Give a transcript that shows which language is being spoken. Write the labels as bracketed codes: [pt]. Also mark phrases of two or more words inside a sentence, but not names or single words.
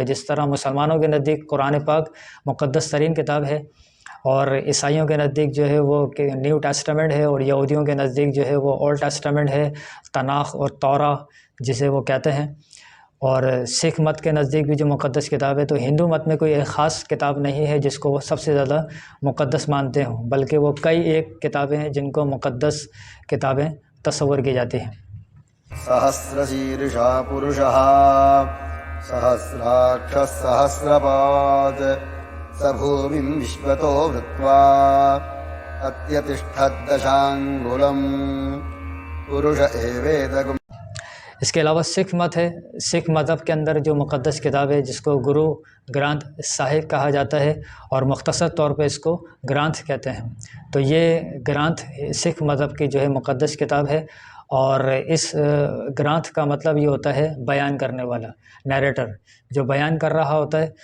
[ur] جس طرح مسلمانوں کے نزدیک قرآن پاک مقدس ترین کتاب ہے، اور عیسائیوں کے نزدیک جو ہے وہ نیو ٹیسٹمنٹ ہے، اور یہودیوں کے نزدیک جو ہے وہ اولڈ ٹیسٹمنٹ ہے، تناخ اور تورا جسے وہ کہتے ہیں، اور سکھ مت کے نزدیک بھی جو مقدس کتاب ہے، تو ہندو مت میں کوئی ایک خاص کتاب نہیں ہے جس کو وہ سب سے زیادہ مقدس مانتے ہوں، بلکہ وہ کئی ایک کتابیں ہیں جن کو مقدس کتابیں تصور کی جاتی ہیں۔ [sa] सहस्रशीर्षा पुरुषः सहस्राक्षः सहस्रपात् स भूमिं विश्वतो वृत्वा अत्यतिष्ठद्दशाङ्गुलम् पुरुष एवेदगुम्। [ur] اس کے علاوہ سکھ مت ہے. سکھ مذہب کے اندر جو مقدس کتاب ہے جس کو گرو گرانتھ صاحب کہا جاتا ہے اور مختصر طور پہ اس کو گرانتھ کہتے ہیں. تو یہ گرانتھ سکھ مذہب کی جو ہے مقدس کتاب ہے، اور اس گرانتھ کا مطلب یہ ہوتا ہے بیان کرنے والا، نیریٹر جو بیان کر رہا ہوتا ہے.